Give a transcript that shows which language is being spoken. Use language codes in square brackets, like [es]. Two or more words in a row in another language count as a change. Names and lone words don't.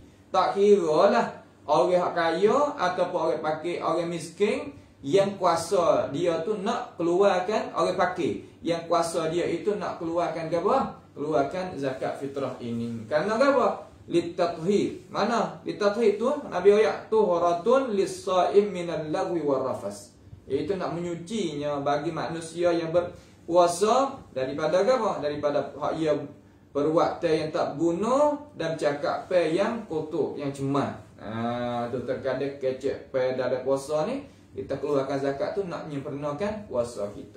[ms] Tak kira lah orang kaya ataupun orang pakai, orang miskin, yang kuasa dia tu nak keluarkan, orang pakai yang kuasa dia itu nak keluarkan apa? Keluarkan zakat fitrah ini. Karena apa? Litathhir. Mana? Litathhir tu Nabi ayat [ar] tuhratun lis-shaim minal lagwi war rafas. [ms] Itu nak menyucinya bagi manusia yang puasa daripada apa? Daripada hak ia perbuatan yang tak guna dan cakap pe yang kotor, yang cemar. Tu terkadang kecek pe dalam puasa ni, kita keluarkan zakat tu nak menyempurnakan puasa kita.